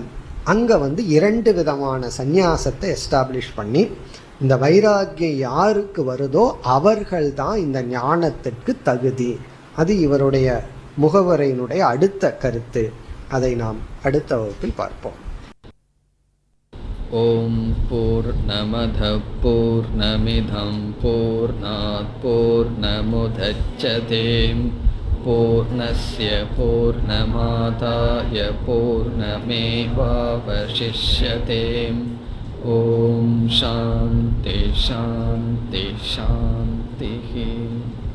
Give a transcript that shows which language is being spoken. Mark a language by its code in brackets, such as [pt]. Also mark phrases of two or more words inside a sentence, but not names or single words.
[ta] அங்க 2 விதமான சந்நியாசத்தை எஸ்டாப்ளிஷ் பண்ணி, இந்த வைராகியம் யாருக்கு வருதோ அவர்கள் தான் இந்த ஞானத்திற்கு தகுதி. அது இவருடைய முகவரையினுடைய அடுத்த கருத்து. அதை நாம் அடுத்த வகுப்பில் பார்ப்போம். [sa] ओम् पूर्णमदः पूर्णमिदं पूर्णात् पूर्णमुदच्यते पूर्णस्य पूर्णमादाय पूर्णमेवावशिष्यते. ओम् शान्तिः शान्तिः शान्तिः.